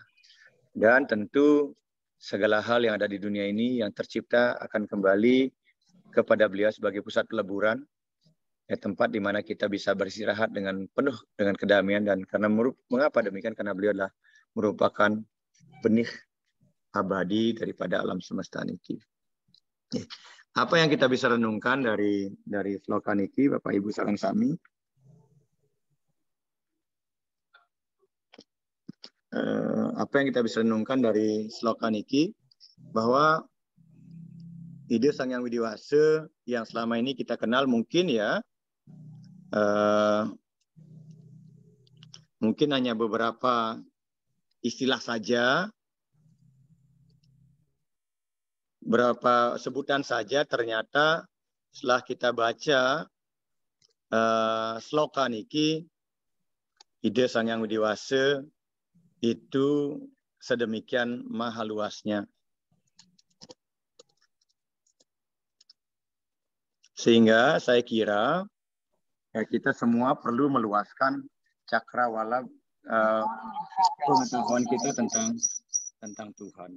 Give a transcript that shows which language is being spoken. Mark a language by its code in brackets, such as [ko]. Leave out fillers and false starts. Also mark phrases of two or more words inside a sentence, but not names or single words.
[id] Dan tentu segala hal yang ada di dunia ini yang tercipta akan kembali kepada beliau sebagai pusat peleburan, ya, tempat di mana kita bisa beristirahat dengan penuh dengan kedamaian. Dan karena mengapa demikian? Karena beliau adalah merupakan benih abadi daripada alam semesta niki. Apa yang kita bisa renungkan dari sloka niki, Bapak Ibu [jv] sareng sami? [id] Apa yang kita bisa renungkan dari sloka niki, bahwa ide Sang Yang Widiwasa yang selama ini kita kenal mungkin ya, mungkin hanya beberapa istilah saja, berapa sebutan saja. Ternyata setelah kita baca sloka niki, ide Sang Yang Widiwasa itu sedemikian maha luasnya. Sehingga saya kira ya, kita semua perlu meluaskan cakrawala pengetahuan kita tentang Tuhan.